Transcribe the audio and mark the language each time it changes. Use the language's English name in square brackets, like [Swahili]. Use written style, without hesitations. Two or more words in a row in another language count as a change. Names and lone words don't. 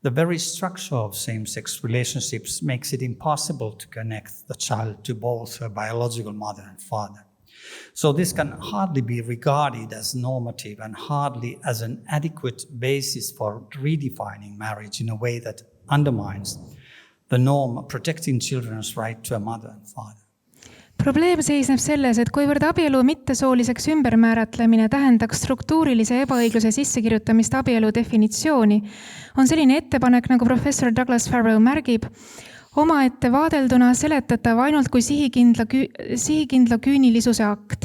[English] The very structure of same-sex relationships makes it impossible to connect the child to both her biological mother and father. So this can hardly be regarded as normative and hardly as an adequate basis for redefining marriage in a way that undermines the norm protecting children's right to a mother and father. [Estonian] Probleem seisneb selles, et kuivõrd abielu mittesooliseks ümbermääratlemine tähendaks struktuurilise ebaõigluse sissekirjutamist abielu definitsiooni, on selline ettepanek, nagu professor Douglas Farrow märgib, omaette vaadelduna seletatav ainult kui sihikindla küünilisuse akt.